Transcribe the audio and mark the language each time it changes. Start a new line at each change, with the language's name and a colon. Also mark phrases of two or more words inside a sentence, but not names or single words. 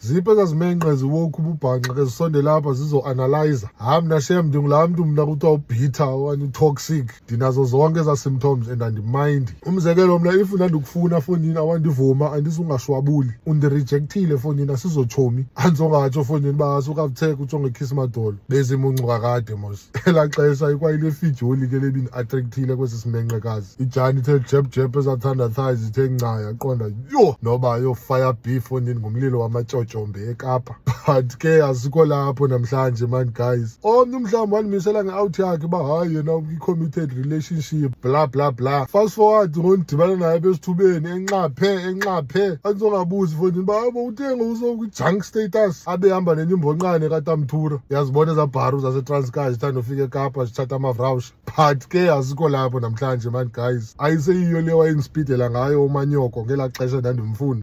Xhosa: ziphi ezazimenqe ziwokhu ububhanqa ke zisonde lapha zizo-analyzer. Hayi mna shem ndingulaa mntu mna kuthiwa ubhitha okanye utoxic, ndinazo zonke eza
English: symptoms and
Xhosa: andimindi. Umzekelo mna if ndandikufuna fonini awandivuma andizongashwabuli undirejectile fonini asizotshomi andizongatsho fonini uba asukavutheka ujonge ikhisi madolo bezimuncu kakade mos. Elaa xesha ikwayile fijoli ke lebini attractile kwesi simenqekazi ijani ithe jeb ezathanda thighs ithe nca yaqonda yo noba yo fire beef fonini ngumlilo wamatyotyombe eKapa. But ke asikho lapho namhlanje
English: man guys.
Xhosa: Omnye mhlawumbi wandimisela nge-out yakhe uba hayi yena i-
English: committed relationship bla bla bla. Fast forward
Xhosa: ngondibana naye besithubeni enxaphe andizongabuzi fonini uba abo uthenge uzokwi-
English: junk status
Xhosa: abe hamba nenimbonkqane katamthura. Yazibona ezabharu zaseTranskei zithanda ufika eKapa zithatha amavrawusha. But ke asikho lapho namhlanje
English: man guys.
Xhosa: Ayiseyiyo le wayengispidela ngayo umanyoko ngelaa xesha ndandimfuna.